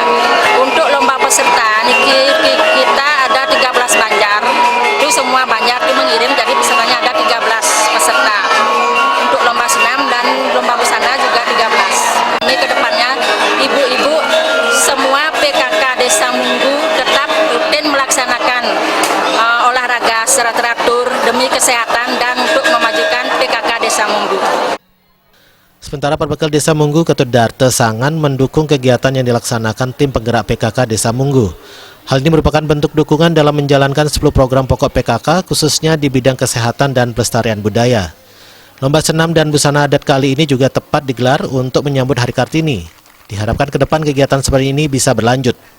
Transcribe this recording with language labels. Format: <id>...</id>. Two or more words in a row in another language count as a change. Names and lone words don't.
<id>Untuk lomba peserta kita ada 13 Banjar, itu semua Banjar itu mengirim, jadi pesertanya ada 13 peserta. Untuk lomba senam dan lomba busana juga 13. Ini kedepannya ibu-ibu semua PKK Desa Munggu tetap rutin melaksanakan olahraga secara teratur demi kesehatan dan untuk memajukan PKK Desa Munggu. Sementara Perbekal Desa Munggu, Ketut Darte Sangan, mendukung kegiatan yang dilaksanakan tim penggerak PKK Desa Munggu. Hal ini merupakan bentuk dukungan dalam menjalankan 10 program pokok PKK, khususnya di bidang kesehatan dan pelestarian budaya. Lomba senam dan busana adat kali ini juga tepat digelar untuk menyambut Hari Kartini. Diharapkan ke depan kegiatan seperti ini bisa berlanjut.</id>